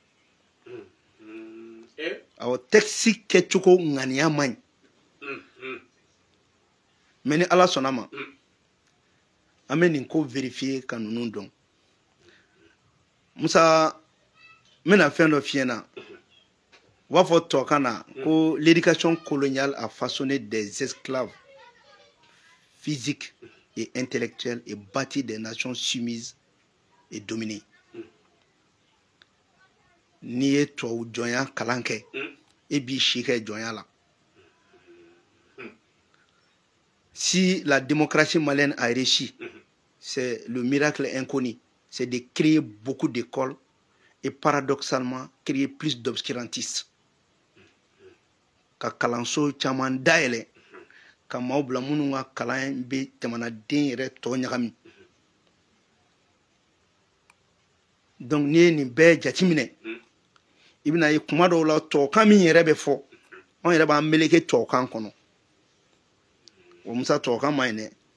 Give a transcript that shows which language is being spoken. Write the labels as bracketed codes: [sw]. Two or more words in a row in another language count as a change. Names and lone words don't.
[bm] ɲi awɔ texte kɛcogo ŋaniya man ɲi mais ni Ala sɔnna ma an bɛ nin ko vérifier ka ninnu dɔn Musa n bɛna fɛn dɔ f'i ɲɛna u b'a fɔ tubabukan na ko [fr] l'éducation coloniale a façonné des esclaves physiques et intellectuels et bâti des nations soumises et dominées. [bm] N'i ye tubabu jɔnya kalan kɛ e b'i si kɛ jɔnya la. [fr] Si la démocratie malienne a réussi, c'est le miracle inconnu, c'est de créer beaucoup d'écoles et paradoxalement créer plus d'obscurantistes. [bm] Ka kalanso caman dayɛlɛ ka maaw bila minnu ka kalan bɛ jamanaden yɛrɛ tɔ ɲagami. Donc n'i ye nin bɛɛ jateminɛ i bɛna ye kuma dɔw la tubabukan min yɛrɛ bɛ fɔ anw yɛrɛ b'an meleke tubabukan kɔnɔ o Musa tubabukan man ɲi dɛ